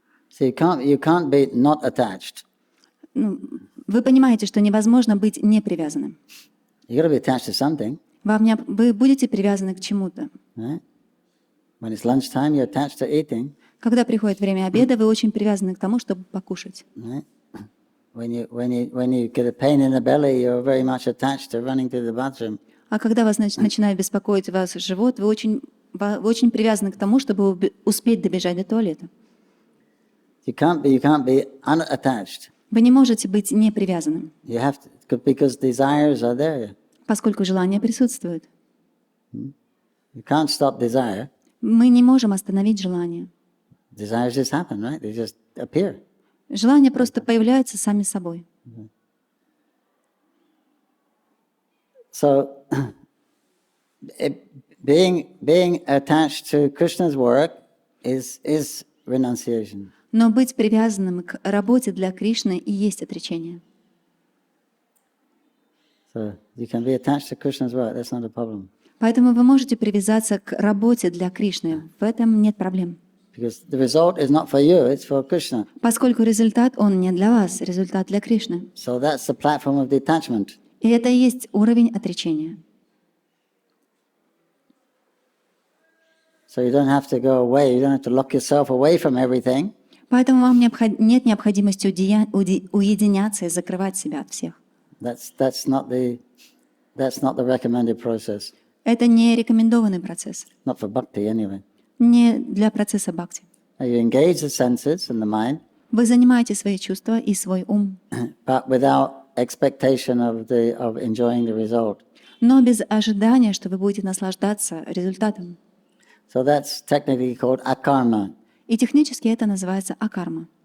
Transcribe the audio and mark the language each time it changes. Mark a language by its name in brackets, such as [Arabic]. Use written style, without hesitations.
[English] So you can't be not attached. [Russian] Ну, вы понимаете, что невозможно быть непривязанным. [English] You got to be attached to something, [Russian] Вы будете привязаны к чему-то. [English] right? When it's lunchtime, you're attached to eating, [Russian] Когда приходит время обеда, вы очень привязаны к тому, чтобы покушать. [English] right? When you get a pain in the belly, you're very much attached to running to the bathroom. [Russian] А когда вас начинает беспокоить ваш живот, вы очень привязаны к тому, чтобы успеть добежать до туалета. [English] You can't be unattached. [Russian] Вы не можете быть непривязанным, [English] You have to, because desires are there. [Russian] поскольку желание присутствует. [English] You can't stop desire. [Russian] Мы не можем остановить желание. [English] Desires just happen, right? They just appear. [Russian] Желания просто появляются сами собой. [English] So, being attached to Krishna's work is renunciation. [Russian] Но быть привязанным к работе для Кришны и есть отречение. [English] So you can be attached to Krishna's work. That's not a problem. [Russian] Поэтому вы можете привязаться к работе для Кришны. В этом нет проблем. [English] Because the result is not for you, it's for Krishna. [Russian] Поскольку результат, он не для вас, результат для Кришны. [English] So that's the platform of detachment. [Russian] И это и есть уровень отречения. [English] So you don't have to go away. You don't have to lock yourself away from everything. [Russian] Поэтому вам нет необходимости уединяться и закрывать себя от всех. [English] That's not the recommended process. [Russian] Это не рекомендованный процесс. [English] Not for bhakti anyway. [Russian] Не для процесса бхакти. [English] You engage the senses and the mind, [Russian] Вы занимаете свои чувства и свой ум, [English] but without expectation of enjoying the result. [Russian] но без ожидания, что вы будете наслаждаться результатом. [English] So that's technically called akarma. [Russian] И технически это называется акарма.